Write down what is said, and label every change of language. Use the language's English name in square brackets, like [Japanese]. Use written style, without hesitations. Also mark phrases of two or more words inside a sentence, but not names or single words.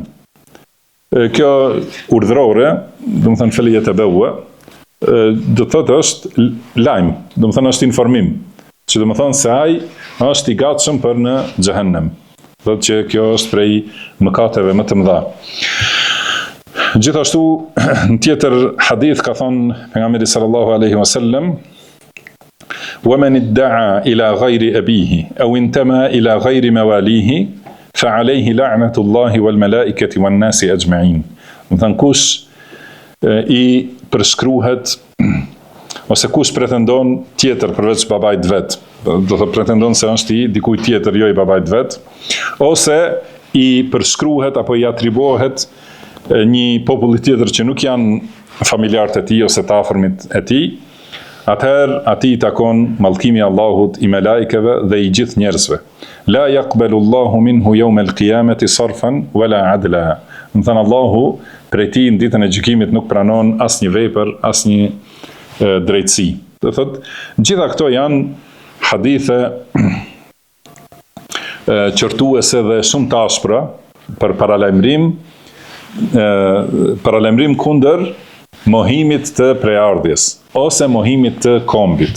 [Albanian] Kjo urdhrore, domethënë felejet e bëua, do të thotë është lajm, domethënë është informim, që domethënë se ai është i gatshëm për në xhehenem. Thotë që kjo është prej mëkateve më të mëdha. Gjithashtu në tjetër hadith ka thonë pejgamberi [Arabic] صلى الله عليه وسلم: ومن ادعى إلى غير أبيه أو انتمى إلى غير مواليه فعليه لعنة الله والملائكة والناس أجمعين. [Albanian] Domethënë kush i përshkruhet ose kush pretendon tjetër përveç babait vet, do të pretendon se është i dikujt tjetër, jo i babait vet, ose i përshkruhet apo i atribuohet një populli tjetër që nuk janë familjarët e tij ose të afërmit e tij, atëherë ati i takon mallkimi i Allahut, i melajkeve dhe i gjithë njerëzve. [Arabic] لا يقبل الله منه يوم القيامة صرفا ولا عدلا. [Albanian] Domethënë Allahu prej tij në ditën e gjykimit nuk pranon asnjë vepër, asnjë drejtësi. Do thotë, gjitha këto janë hadithe qortuese dhe shumë të ashpra për paralajmërim kundër mohimit të prejardhjes ose mohimit të kombit.